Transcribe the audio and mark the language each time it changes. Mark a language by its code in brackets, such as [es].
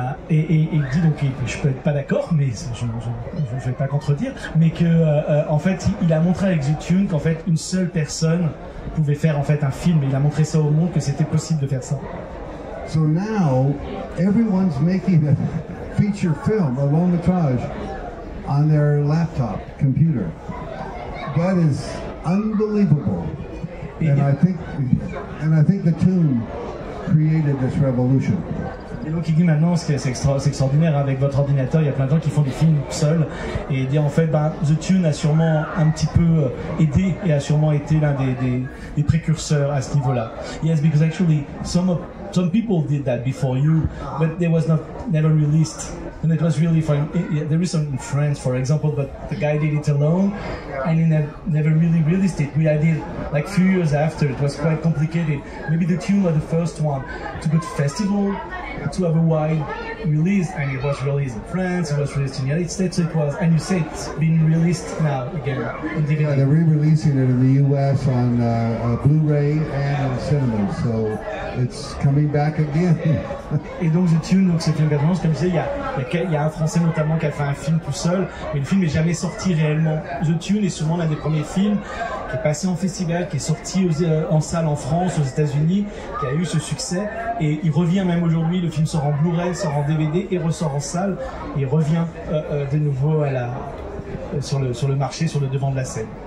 [fr] Et il dit donc, je peux être pas d'accord, mais je ne vais pas contredire, mais que en fait il a montré avec The Tune qu'en fait une seule personne pouvait faire en fait un film, et il a montré ça au monde que c'était possible de faire ça. [en] So now everyone's making a feature film, a long metrage, on their laptop computer. That is unbelievable, and I think The Toon created this revolution. [fr] Et donc il dit maintenant, c'est extraordinaire, avec votre ordinateur, il y a plein de gens qui font des films seuls, et il dit en fait, The Tune a sûrement un petit peu aidé et a sûrement été l'un des précurseurs à ce niveau-là. [en] Yes, because actually some people did that before you, but they was never released. And it was really fun. There is some in France, for example, but the guy did it alone, and he never really released it. We did like few years after. It was quite complicated. Maybe The Tune was the first one to go to festival, to have a wide release, and it was released in France. It was released in the United States. So it was, and you say it's been released now again on DVD. Yeah, they're re-releasing it in the U.S. on Blu-ray and in cinemas. So it's coming back again. [fr] Et donc The Tune, donc c'est film 91, comme je disais, il y a un Français notamment qui a fait un film tout seul, mais le film n'est jamais sorti réellement. The Tune est sûrement l'un des premiers films qui est passé en festival, qui est sorti en salle en France, aux États-Unis, qui a eu ce succès, et il revient même aujourd'hui. Le film sort en Blu-ray, sort en DVD et ressort en salle, et il revient de nouveau sur le marché, sur le devant de la scène.